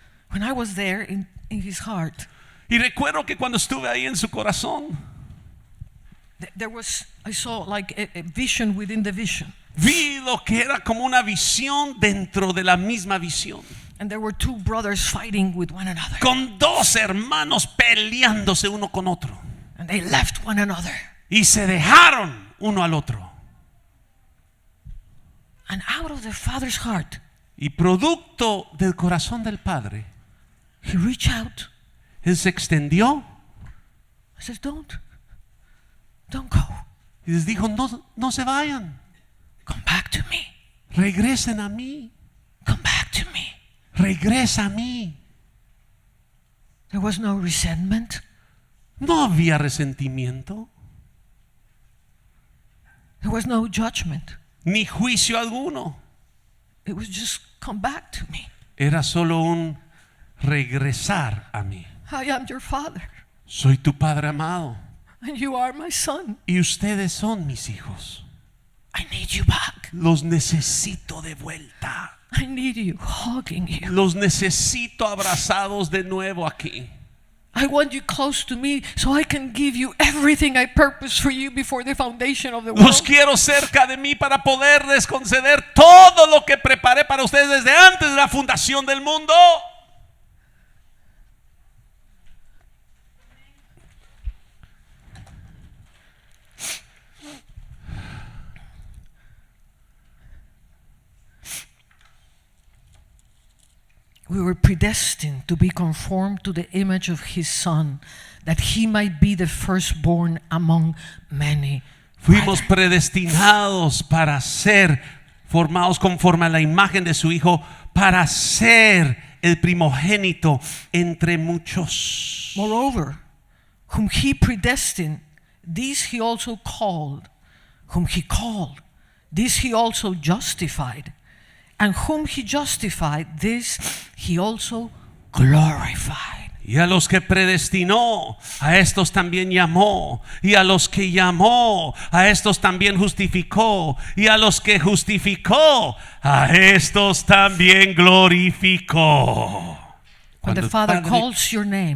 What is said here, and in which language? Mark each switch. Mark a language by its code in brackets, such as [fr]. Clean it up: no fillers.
[en] When I was there in his heart, [es] y recuerdo que cuando estuve ahí en su corazón, [en] I saw like a vision within the vision. [es] Vi lo que era como una visión dentro de la misma visión. [en] And there were two brothers fighting with one another. [es] Con dos hermanos peleándose uno con otro. [en] And they left one another. [es] Y se dejaron uno al otro. [en] And out of the Father's heart, [es] y producto del corazón del Padre, [en] he reached out. [es] Él se extendió. [en] I said, don't go. [es] Y les dijo, no se vayan. [en] Come back to me. [es] Regresen a mí. [en] Come back to me. [es] Regresa a mí. [en] There was no resentment. [es] No había resentimiento. [en] There was no judgment. [es] Ni juicio alguno. [en] It was just come back to me. [es] Era solo un regresar a mí. [en] I am your father. [es] Soy tu Padre amado. [en] And you are my son. [es] Y ustedes son mis hijos. [en] I need you back. [es] Los necesito de vuelta. [en] I need you hugging you. [es] Los necesito abrazados de nuevo aquí. [en] I want you close to me so I can give you everything I purposed for you before the foundation of the world. [es] Los quiero cerca de mí para poderles conceder todo lo que preparé para ustedes desde antes de la fundación del mundo. [en] We were predestined to be conformed to the image of his Son, that he might be the firstborn among many. [es] Fuimos predestinados para ser formados conforme a la imagen de su Hijo, para ser el primogénito entre muchos. [en] Moreover, whom he predestined, these he also called. Whom he called, this he also justified. And whom he justified, this he also glorified. [es] Y a los que predestinó, a estos también llamó. Y a los que llamó, a estos también justificó. Y a los que justificó, a estos también glorificó. [en] When the Father calls your name,